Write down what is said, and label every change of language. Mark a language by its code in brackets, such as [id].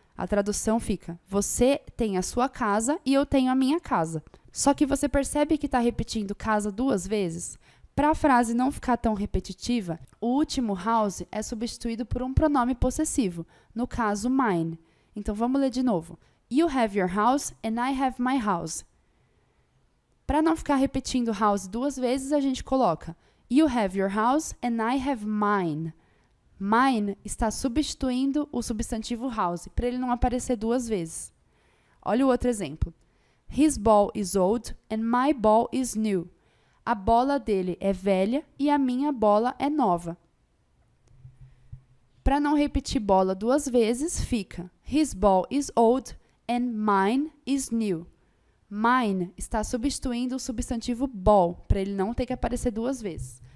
[pt] A tradução fica Você tem a sua casa e eu tenho a minha casa. Só que você percebe que está repetindo casa duas vezes? Para a frase não ficar tão repetitiva, o último house é substituído por um pronome possessivo, no caso mine. Então vamos ler de novo. [en] You have your house and I have my house. [pt] Para não ficar repetindo house duas vezes, a gente coloca [en] You have your house and I have mine. [pt] Mine está substituindo o substantivo house, para ele não aparecer duas vezes. Olha o outro exemplo. [en] His ball is old and my ball is new. [pt] A bola dele é velha e a minha bola é nova. Para não repetir bola duas vezes, fica [en] His ball is old and mine is new. [pt] Mine está substituindo o substantivo ball, para ele não ter que aparecer duas vezes.